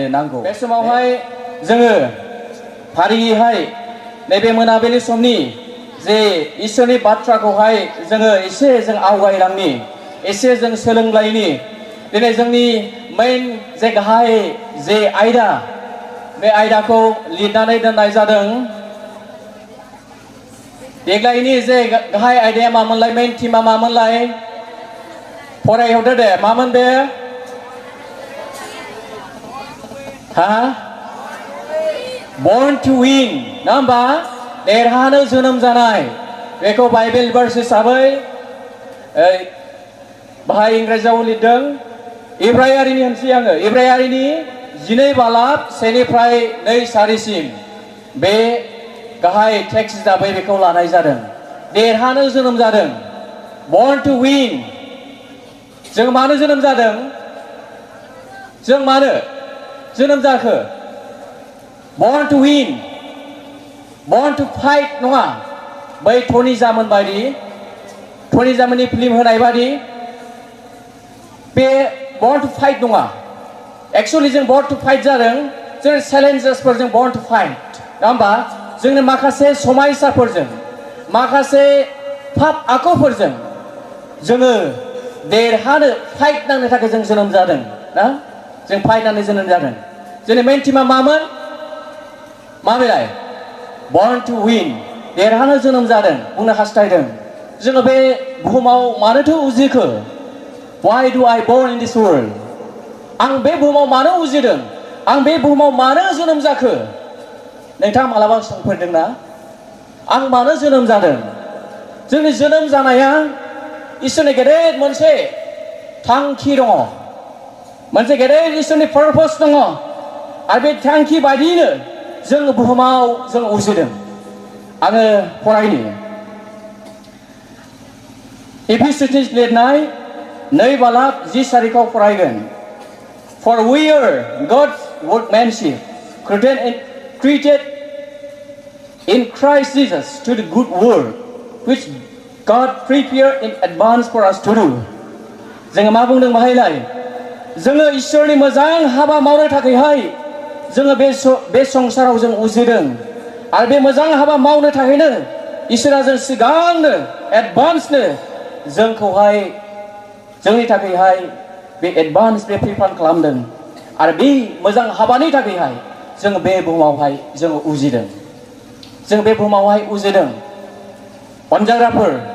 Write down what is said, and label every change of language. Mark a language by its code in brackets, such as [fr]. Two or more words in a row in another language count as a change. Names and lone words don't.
[brx] नांगौ बे समावहाय जोङो फारियैहाय नैबे मोनाबिलि समनि जे इसोरनि बाथ्राखौहाय जोङो एसे जों आवगायलांनि एसे जों सोलोंलायनि दिनै जोंनि मेन जे गाहाय जे आयदा बे आयदाखौ लिरनानै दोननाय जादों देग्लायनि जे गाहाय आयदाया मामोनलाय मेन टीमा मामोनलाय फरायहरदो दे मामोन बे [en] Born to win [brx] ना होमबा देरहानो जोनोम जानाय बेखौ बाइबेल भार्स हिसाबै बाहाय इंराजियाव लिरदों इब्रायारिनि होनसै आङो इब्रायारिनि 12 बालाब 1निफ्राय 2-4सिम बे गाहाय टेक्स्ट हिसाबै बेखौ लानाय जादों देरहानो जोनोम जादों [en] Born to win [brx] जों मानो जोनोम जादों जों मानो जोनोम जाखो [en] Born to win Born to fight [brx] नङा बै टनि जामोन बायदि टनि जामोननि फिल्म होनाय बायदि बे [en] Born to fight [brx] नङा एक्चुअली जों [en] Born to fight [brx] जादों जों चेलेन्जेसफोरजों [en] born to fight [brx] नङा होमबा जोंनि माखासे समायसाफोरजों माखासे पाप आखुफोरजों जोङो देरहानो फाइट नांनो थाखाय जों जोनोम जादों ना जों फाइट नांनो जोनोम जादों जोंनि मेन टीमा मामोन माबेलाय [en] born to win [brx] देरहानो जोनोम जादों बुंनो हास्थायदों जोङो बे बुहुमाव मानोथो उजिखो [en] why do I born in this world [brx] आं बे बुहुमाव मानो उजिदों आं बे बुहुमाव मानो जोनोम जाखो नोंथाङा मालाबा सोंफेरदोंना आं मानो जोनोम जादों जोंनि जोनोम जानाया इसोरनि गेदेर मोनसे थांखि दङ मोनसे गेदेर इसोरनि पारपस दङ आरो बे थांखि बायदियैनो जों बुहुमाव जों उजिदों आङो फरायनि एफिसियन्स लिरनाय 2 बालाब 10 तारिखाव फरायगोन [en] For we are God's workmanship created in Christ Jesus to the good work which God prepared in advance for us to do. [brx] जोङो मा बुंदों बाहायलाय जोङो इसोरनि मोजां हाबा मावनो थाखायहाय जोङो बे संसाराव जों उजिदों आरो बे मोजां हाबा मावनो थाखायनो इसोरा जों सिगांनो एडभान्सनो जोंखौहाय जोंनि थाखायहाय बे एडभान्स बे प्रिपेयार खालामदों आरो बे मोजां हाबानि थाखायहाय जों बे बुहुमावहाय जों उजिदों जों बे बुहुमावहाय उजिदों अनजाग्राफोर